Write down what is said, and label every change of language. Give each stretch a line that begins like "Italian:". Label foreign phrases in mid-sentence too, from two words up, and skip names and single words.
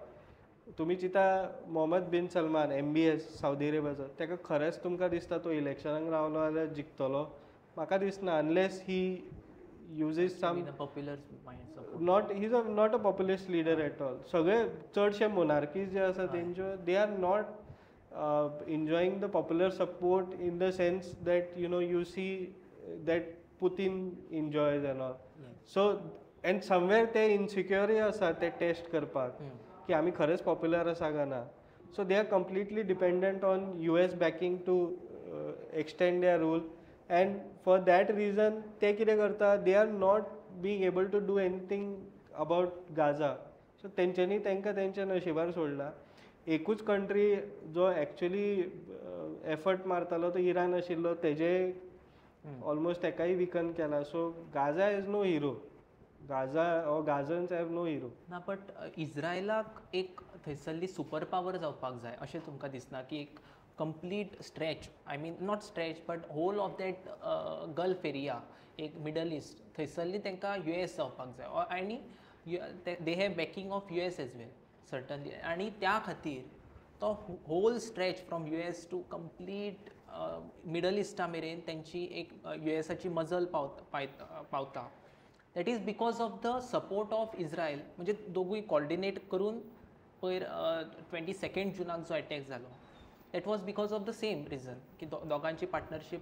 Konkani: तुमी चिंता मोहम्मद बिन सलमान MBS सावदी अरेबियाचो, ताका खरेंच तुमकां दिसता तो इलेक्शनाक रावलो जाल्यार जिखतलो? म्हाका दिसना.
English: Unless he uses some popular mind Not, he is not a populist leader at all.
Konkani: सगळे चडशे मोनार्कीज जे आसा तेंच्यो
English: they are not enjoying the popular support in the sense that you see that Putin enjoys and all. So and somewhere they insecure
Konkani: आसा ते test करपाक की आमी खरेंच popular आसा गा ना.
English: So they are completely dependent on US backing to extend their rule, and for that reason
Konkani: ते कितें करता,
English: they are not being able to do anything about Gaza.
Konkani: So तेंच्यांनी तांकां तेंच्या नशिबार सोडला. एकूच कंट्री जो एक्चुअली एफर्ट मारतालो तो इराण आशिल्लो, तेजे ऑलमोस्ट एकाय विकन केला.
English: So Gaza is no hero. Gaza or Gazans have no hero.
Konkani: ना बट इज्रायलाक एक थंयसरली सुपर पावर जावपाक जाय अशें तुमकां दिसना की एक
English: complete stretch, I mean not stretch but whole of that gulf area,
Konkani: एक मिडल इस्ट, थंयसरली तांकां US जावपाक जाय.
English: आनी they have backing of US as well certainly.
Konkani: आनी त्या खातीर तो
English: whole stretch from US to complete
Konkani: मिडल इस्टा मेरेन तेंची एक USची मजल पावता.
English: That is because of the support of Israel.
Konkani: म्हणजे दोगूय कॉर्डिनेट करून पयर 22 जूनाक जो अटॅक जालो,
English: that was because of the same reason
Konkani: की दोगांची पार्टनरशीप.